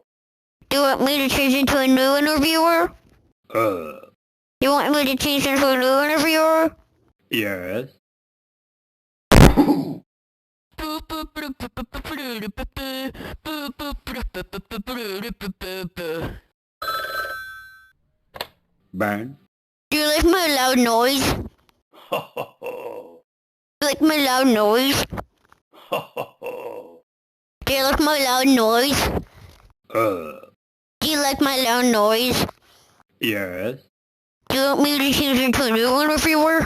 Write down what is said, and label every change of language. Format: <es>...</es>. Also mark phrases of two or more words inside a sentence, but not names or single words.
<en>Do you want me to change into a new interviewer? Do you want me to change into a new interviewer? Yes. Ben? Do you like my loud noise? Ho ho ho. Do you like my loud noise? Ho ho ho. Do you like my loud noise? Do you like my loud noise? Yes. Do you want me to change into a new interviewer?</en>